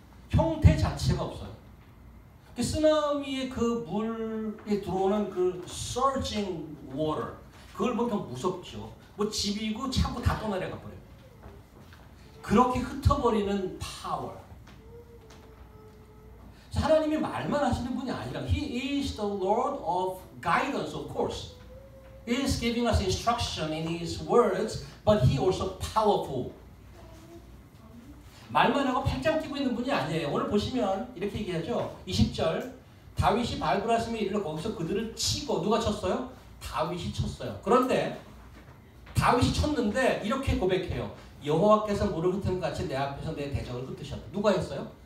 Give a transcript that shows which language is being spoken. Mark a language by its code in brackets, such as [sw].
[ko] 형태 자체가 없어요. 쓰나미의 그 물에 들어오는 그 [en] surging water [ko] 그걸 보면 더 무섭죠. 집이고 차고 다 떠내려가 버려요. 그렇게 흩어버리는 파워. 하나님이 말만 하시는 분이 아니라 [en] He is the Lord of guidance, of course. He is giving us instruction in His words, but He also powerful. [ko] 말만 하고 팔짱 끼고 있는 분이 아니에요. 오늘 보시면 이렇게 얘기하죠. 20절 다윗이 바알브라심에 이르러 거기서 그들을 치고 누가 쳤어요? 다윗이 쳤어요. 그런데 다윗이 쳤는데 이렇게 고백해요. 여호와께서 물을 흩음같이 내 앞에서 내 대적을 흩으셨다. 누가 했어요?